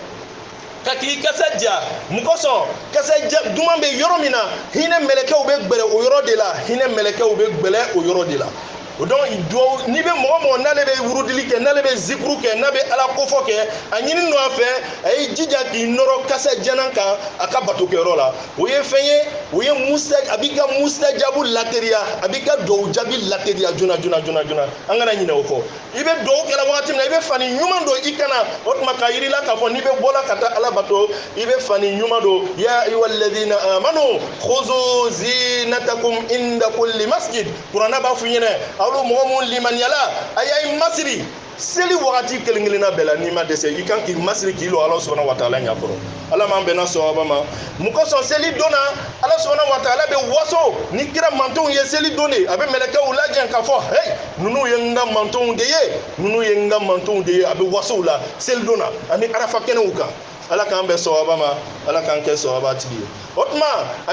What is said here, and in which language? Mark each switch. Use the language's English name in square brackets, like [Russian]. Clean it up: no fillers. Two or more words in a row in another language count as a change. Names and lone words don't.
[Bambara] ka k'i kasa ja mun kosɔn kasa ja duman bɛ yɔrɔ min na hinɛ mɛlɛkɛw bɛ gbɛlɛ o yɔrɔ de la hinɛ mɛlɛkɛw bɛ gbɛlɛ o yɔrɔ de la o donc n'i bɛ mɔgɔ mɔgɔ n'ale bɛ wurudili kɛ n'ale bɛ zikuru kɛ n'a bɛ ala kofɔ kɛ a ɲini no a fɛ a ye jija k'i nɔrɔ kasa janan kan a ka batokɛyɔrɔ la o ye fɛn ye o ye a b'i ka mustajabu lateriya a b'i ka duwawu jaabi lateriya joona joona joona joona an kana ɲinɛ o kɔ i bɛ duwawu kɛla wagati min na i bɛ fani ɲuman don i kana o tuma k'a yir'i la k'a fɔ n'i bɛ bɔla ka taa ala bato i bɛ fani ɲuman don [Arabic] يا أيها الذين آمنوا خذوا زينتكم عند كل مسجد [Bambara] kuranɛ b'a fɔ i ɲɛna olu mɔgɔ mun limaniyala a y'a masiri seli wagati kelen kelenna bɛɛ la n'i ma dɛsɛ i kan k'i masiri k'i lo ala [Arabic] سبحانه وتعالى [Bambara] ɲɛkɔrɔ ala m'an bɛnna sɔhaba ma mun kosɔn seli don na ala [Arabic] سبحانه وتعالى [Bambara] bɛ waso ni kira mantonw ye seli don de a bɛ mɛlɛkɛw lajɛ k'a fɔ hey ninnu ye n ka mantonw de ye ninnu ye n ka mantonw de ye a bɛ wasow la seli don na ani arafa kɛnɛw kan ala k'an bɛ sɔhaba ma ala k'an kɛ sɔhaba tigi ye o tuma a